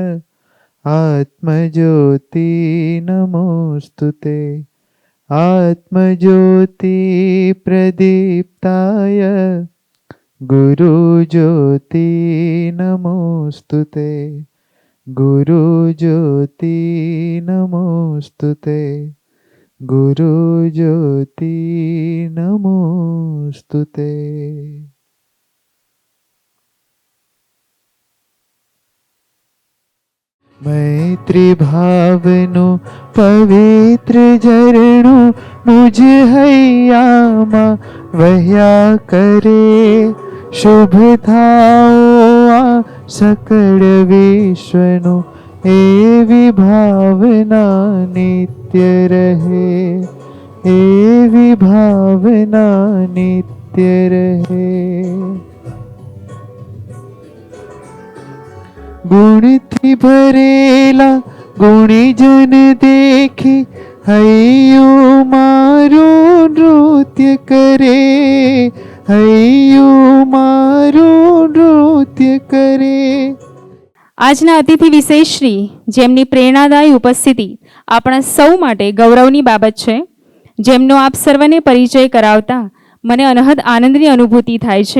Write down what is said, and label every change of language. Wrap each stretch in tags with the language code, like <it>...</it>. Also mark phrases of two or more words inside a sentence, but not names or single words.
<sa>आत्मज्योति नमोस्तुते आत्मज्योति प्रदीप्ताय गुरु ज्योति नमोस्तुते गुरु ज्योति नमोस्तुते गुरु ज्योति नमोस्तुते.</sa> <gu>મૈત્રી ભાવનું પવિત્ર ઝરણું મુજ હૈયામાં વહ્યા કરે શુભ થાઓ આ સકલ વિશ્વનું એવી ભાવના નિત્ય રહે એવી ભાવના નિત્ય રહે. ગુણથી ભરેલા ગુણીજન દેખી हૈયું મારું નૃત્ય કરે હૈયું મારું નૃત્ય કરે. આજના અતિથિ વિશેષશ્રી જેમની પ્રેરણાદાયી ઉપસ્થિતિ આપણા સૌ માટે ગૌરવની બાબત છે, જેમનો આપ સર્વને પરિચય કરાવતા મને અનહદ આનંદની અનુભૂતિ થાય છે.</gu>